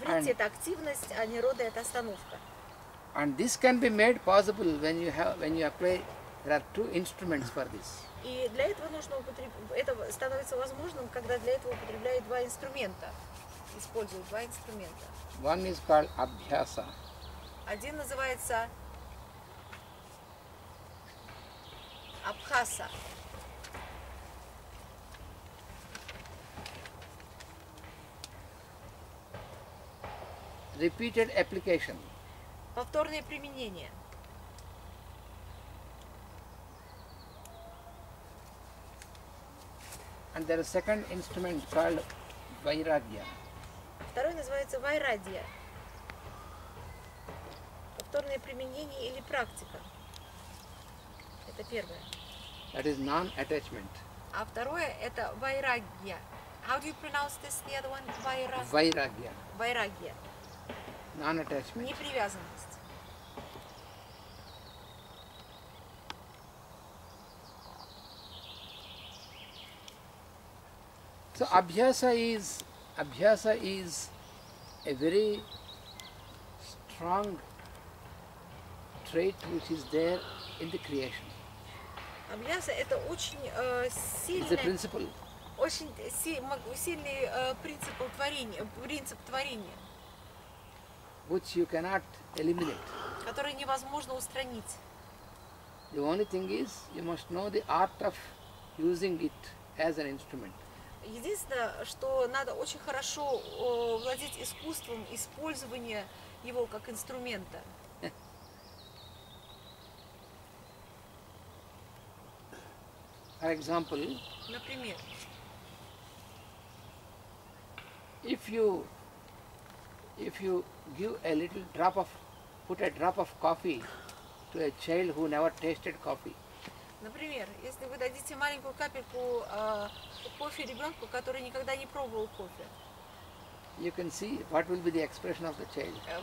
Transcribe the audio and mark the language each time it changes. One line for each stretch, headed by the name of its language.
Russian: Вритти – это активность, а нирода – это остановка.
English: and this can be made possible when you apply. There are two instruments for this.
Russian: И для этого это становится возможным, когда для этого употребляют два инструмента, используют два инструмента.
English: One is called abhyasa,
Russian: Один называется абхаса,
English: repeated application.
Russian: повторное применение.
English: And there is second instrument called vairagya.
Russian: Второй называется вайрадья, повторное применение или практика. Это первое.
English: That is non-attachment.
Russian: А второе это вайрагья.
English: How do you pronounce this, the other one? Vairagya,
Russian: Вайрагья.
English: non-attachment.
Russian: Непривязанность.
English: So abhyasa is a very strong trait which is there in the creation.
Russian: Абхаса это очень
English: It's a
Russian: сильный,
English: principle.
Russian: очень сильный принцип творения,
English: Which you cannot eliminate.
Russian: который невозможно устранить.
English: The only thing is you must know the art of using it as an instrument.
Russian: Единственное, что надо очень хорошо владеть искусством использования его как инструмента.
English: For example,
Russian: Например,
English: if you give a little drop of, put a drop of coffee to a child who never tasted coffee,
Russian: Например, если вы дадите маленькую капельку кофе ребенку, который никогда не пробовал кофе,
English: you can see what will be the expression of the child.